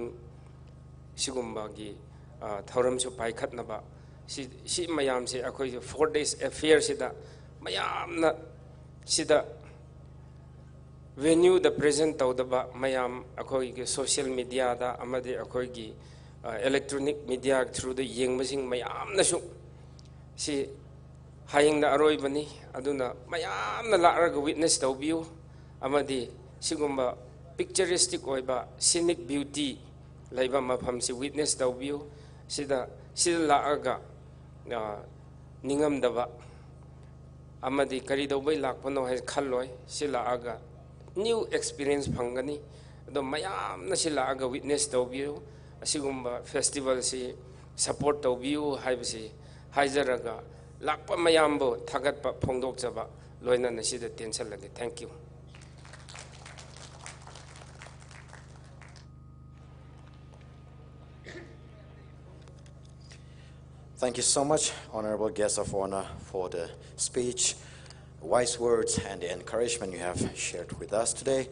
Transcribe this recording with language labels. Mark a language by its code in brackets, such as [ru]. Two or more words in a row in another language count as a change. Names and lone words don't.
[mni] ꯁꯤꯒꯨꯝꯕꯒꯤ ꯊꯧꯔꯝꯁꯨ ꯄꯥꯏꯈꯠꯅꯕ ꯁꯤ ꯃꯌꯥꯝꯁꯦ ꯑꯩꯈꯣꯏꯒꯤ 4 days ꯑꯦꯐꯤꯌꯔꯁꯤꯗ ꯃꯌꯥꯝꯅ ꯁꯤꯗ ꯚꯦꯅ꯭ꯌꯨꯗ ꯄ꯭ꯔꯦꯖꯦꯟ ꯇꯧꯗꯕ ꯃꯌꯥꯝ ꯑꯩꯈꯣꯏꯒꯤ [en] social media [mni] ꯑꯃꯗꯤ ꯑꯩꯈꯣꯏꯒꯤ [en] electronic media through the [mni] yengmasing mayamna su si hayingna aroibani aduna mayamna laraga witness tawbiu amadi sigumba picturesque oiba [en] scenic beauty [mni] laiba mafam si witness tawbiu sida laaga ningam daba amadi kari dawbai lakpano hay khalloi si laaga [en] new experience [mni] phangani do mayamna si laaga witness tawbiu asigumba festival si support tawbiu haibasi haijaraga lakpa mayambo thagatpa phongdokjaba loina nasida tension lage. [en] Thank you. Thank you so much, Honorable Guest of Honor, for the speech, wise words, and the encouragement you have shared with us today.